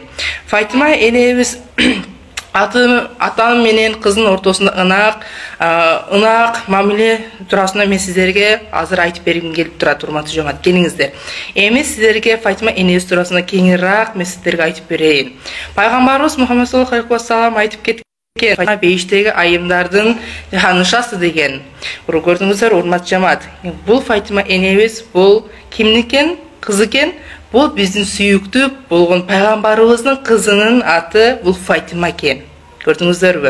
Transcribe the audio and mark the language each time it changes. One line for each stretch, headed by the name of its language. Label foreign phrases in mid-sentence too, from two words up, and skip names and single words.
Kyrgyz: Фатима энебиз атам менен кыздын ортосунда ынак мамиле туурасында мен сиздерге азыр айтып бергим келип турат, урматтуу жамаат. Келиңиздер. Эми сиздерге Фатима энебиз туурасында кеңирээк мен сиздерге айтып берейин. Пайгамбарыбыз Мухаммад
Arabic: صلى الله عليه وسلم
Kyrgyz: айтып кеткен, Фатима бейиштеги айымдардын ханышасы деген. Көрдүңүздөр, урматтуу жамаат. Бул Фатима энебиз бул кимникен? Кыз экен. Бул биздин сүйүктүү болгон пайгамбарыбыздын кызынын аты бул Фатима экен. Көрдүңүздөрбү?